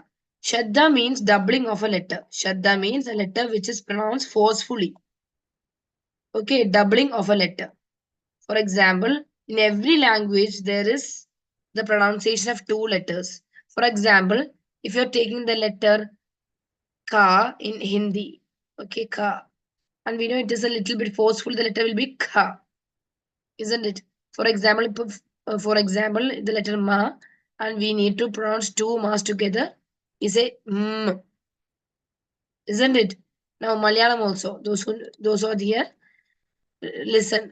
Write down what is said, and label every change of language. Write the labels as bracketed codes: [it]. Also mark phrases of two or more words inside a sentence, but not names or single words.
[en] Shaddah means doubling of a letter. Shaddah means a letter which is pronounced forcefully. Okay, doubling of a letter. For example, in every language there is the pronunciation of 2 letters. For example, if you're taking the letter ka in Hindi, okay, ka, and we know it is a little bit forceful, the letter will be ka, isn't it? For example, the letter ma, and we need to pronounce 2 mas together, is a isn't it? Now Malayalam also, those who are here, listen.